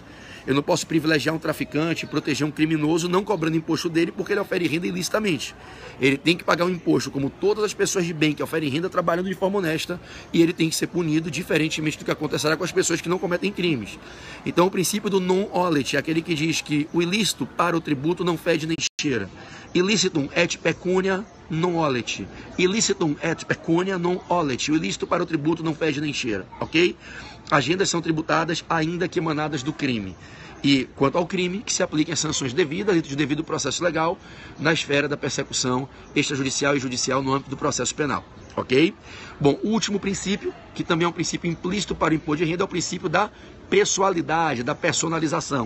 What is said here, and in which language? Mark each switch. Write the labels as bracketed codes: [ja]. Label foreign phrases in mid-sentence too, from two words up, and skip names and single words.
[pt] Eu não posso privilegiar um traficante, proteger um criminoso, não cobrando imposto dele porque ele ofere renda ilicitamente. Ele tem que pagar um imposto, como todas as pessoas de bem que oferem renda trabalhando de forma honesta, e ele tem que ser punido diferentemente do que acontecerá com as pessoas que não cometem crimes. Então o princípio do non-olet é aquele que diz que o ilícito para o tributo não fede nem cheira. [la] Ilicitum et pecunia non olet. Ilicitum et pecunia non olet. [pt] O ilícito para o tributo não fede nem cheira, ok? As rendas são tributadas ainda que emanadas do crime. E quanto ao crime, que se apliquem as sanções devidas dentro do devido processo legal na esfera da persecução extrajudicial e judicial no âmbito do processo penal, ok? Bom, o último princípio, que também é um princípio implícito para o imposto de renda, é o princípio da pessoalidade, da personalização.